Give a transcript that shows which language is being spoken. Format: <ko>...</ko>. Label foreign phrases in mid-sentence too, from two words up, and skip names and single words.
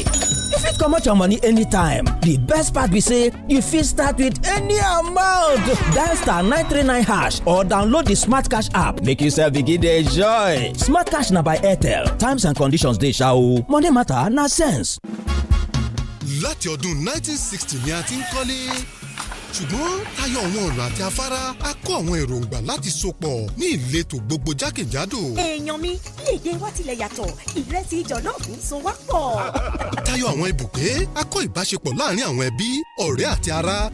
<pcm>You fit comot your money anytime. The best part be say you fit start with any amount. Dial *939# or download the smart cash app make you sef begin dey enjoy. Smart cash na by Airtel. Times and conditions dey sha o. Money matter na sense.</pcm> <yo>Láti ọdún 1960 ni a ti ń kọ́lé ṣùgbọ́n tayọ àwọn ọ̀nà àti afárá a kó àwọn èròǹgbà láti sopọ̀ ní ìletò gbogbo jákèjádò. èèyàn mi léde wá tilẹ̀ yàtọ̀ ìrẹsì jọ̀lọ́ọ̀fù so wá pọ̀. Tayọ àwọn ibùgbé a kó ìbáṣepọ̀ láàrin àwọn ẹbí ọ̀rẹ́ àti ará.</yo>